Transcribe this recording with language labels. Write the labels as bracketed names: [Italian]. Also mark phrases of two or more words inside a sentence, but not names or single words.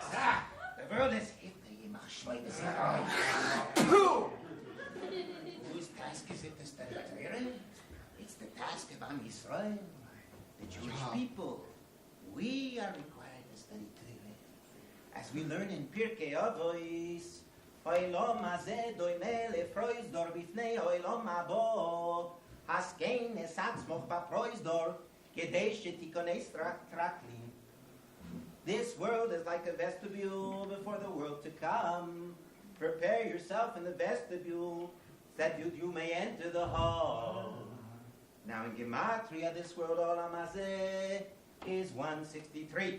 [English] The world is Hitler. Whose task is it to study Torah? It's the task of [Hebrew] עם ישראל, [English] the Jewish people. We are required to study Torah. As we learn in Pirkei Avos, [Hebrew] עולם הזה דומה לפרוזדור בפני עולם הבא, התקן עצמך בפרוזדור, כדי שתכנס לטרקלין. [English] This world is like a vestibule before the world to come. Prepare yourself in the vestibule, that you may enter the hall. Now in Gematria, this world [Hebrew] עולם הזה [English] is 163.